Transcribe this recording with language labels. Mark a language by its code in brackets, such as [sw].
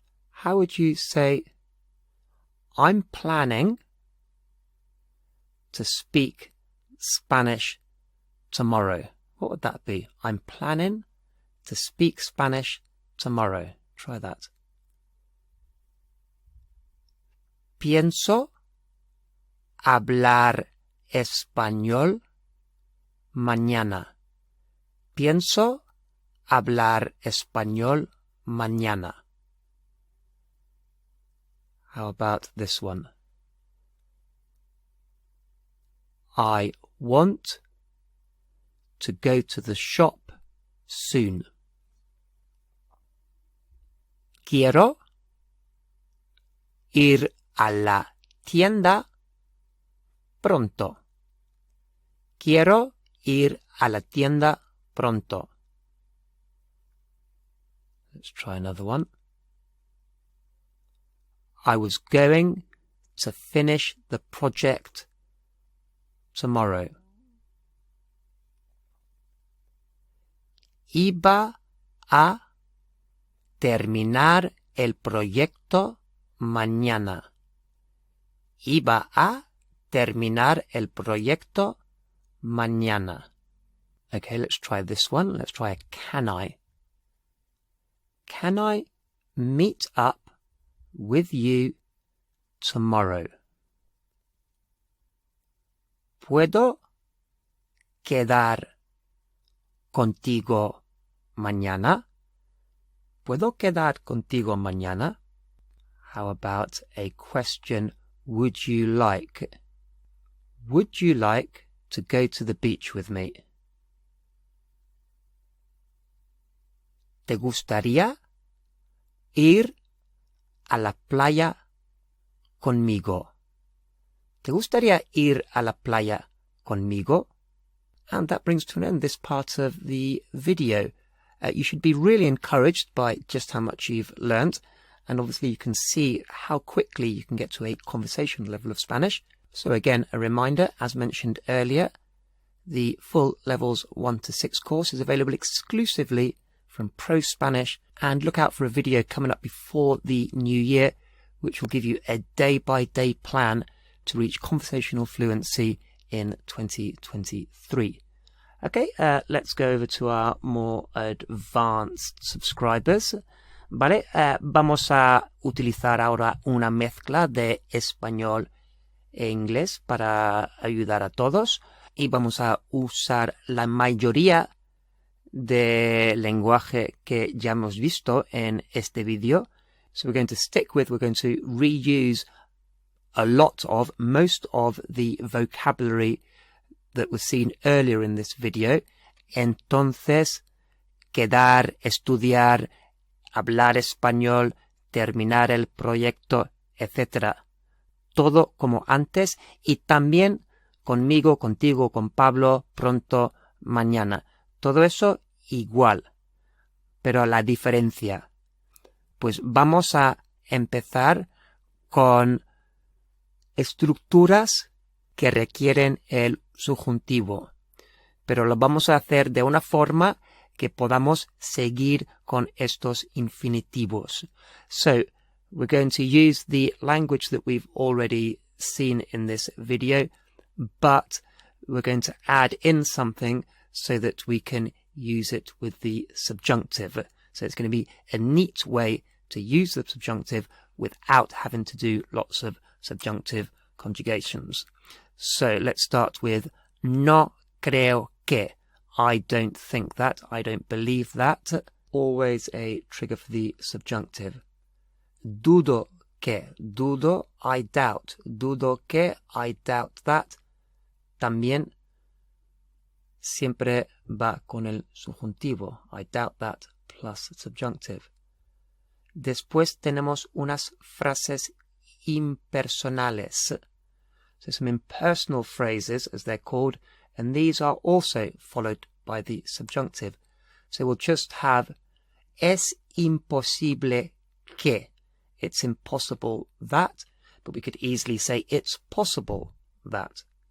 [en] How would you say, I'm planning to speak Spanish tomorrow? What would that be? I'm planning to speak Spanish tomorrow. Try that. [es] Pienso hablar español mañana. Pienso hablar español mañana. [en] How about this one? I want to go to the shop soon. [es] Quiero ir a la tienda pronto. Quiero ir a la tienda pronto. [en] Let's try another one. I was going to finish the project tomorrow. [es] Iba a terminar el proyecto mañana. Iba a terminar el proyecto mañana. [en] Okay, let's try this one. Let's try a can I. Can I meet up with you tomorrow? [es] ¿Puedo quedar contigo mañana? ¿Puedo quedar contigo mañana? [en] How about a question, would you like? Would you like to go to the beach with me? [es] ¿Te gustaría ir a la playa conmigo? ¿Te gustaría ir a la playa conmigo? [en] And that brings to an end this part of the video. You should be really encouraged by just how much you've learnt, and obviously you can see how quickly you can get to a conversation level of Spanish. So again, a reminder, as mentioned earlier, the full levels 1 to 6 course is available exclusively from ProSpanish, and look out for a video coming up before the new year, which will give you a day-by-day plan to reach conversational fluency in 2023. Okay, let's go over to our more advanced subscribers. [es] Vale, vamos a utilizar ahora una mezcla de español e inglés para ayudar a todos, y vamos a usar la mayoría de lenguaje que ya hemos visto en este vídeo. [en] So we're going to reuse a lot of, most of the vocabulary that was seen earlier in this video. [es] Entonces, quedar, estudiar, hablar español, terminar el proyecto, etc. Todo como antes, y también conmigo, contigo, con Pablo, pronto, mañana. Todo eso igual. Pero la diferencia, pues vamos a empezar con estructuras que requieren el subjuntivo, pero lo vamos a hacer de una forma que podamos seguir con estos infinitivos. [en] So, we're going to use the language that we've already seen in this video, but we're going to add in something so that we can use it with the subjunctive. So it's going to be a neat way to use the subjunctive without having to do lots of subjunctive conjugations. So let's start with [es] no creo que. [en] I don't think that. I don't believe that. Always a trigger for the subjunctive. [es] Dudo que. Dudo, [en] I doubt. [es] Dudo que, [en] I doubt that. [es] También siempre va con el subjuntivo. [en] I doubt that plus subjunctive. [es] Después tenemos unas frases impersonales. [en] So some impersonal phrases, as they're called, and these are also followed by the subjunctive. So we'll just have [es] es imposible que. [en] It's impossible that, but we could easily say it's possible that.